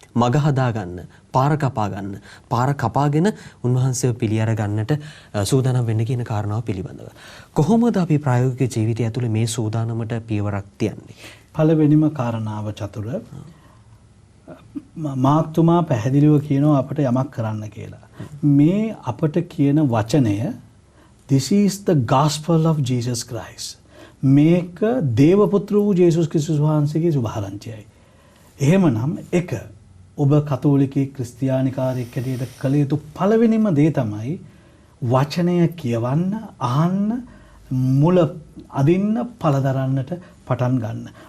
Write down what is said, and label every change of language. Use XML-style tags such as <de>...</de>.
<si>මග හදා ගන්න, පාර කපා ගන්න, පාර කපාගෙන උන්වහන්සේව පිළි අර ගන්නට සූදානම් වෙන්න කියන කාරණාව පිළිබඳව. කොහොමද අපි ප්‍රායෝගික ජීවිතය ඇතුලේ මේ සූදානමට පියවරක් තියන්නේ? පළවෙනිම කාරණාව චතුර මාත්තුමා පැහැදිලිව කියනවා අපට යමක් කරන්න කියලා. මේ අපට කියන වචනය</si> <en>this is the gospel of Jesus Christ.</en> <si>මේක දේවපුත්‍ර වූ ජේසුස් ක්‍රිස්තුස් වහන්සේගේ සුභාරංචියයි. එහෙමනම් එක ඔබ කතෝලිකයෙක් ක්‍රිස්තියානිකාරයෙක් හැටියට කළ යුතු පළවෙනිම දේ තමයි වචනය කියවන්න, අහන්න, මුල අදින්න, පළදරන්නට පටන් ගන්න.</si>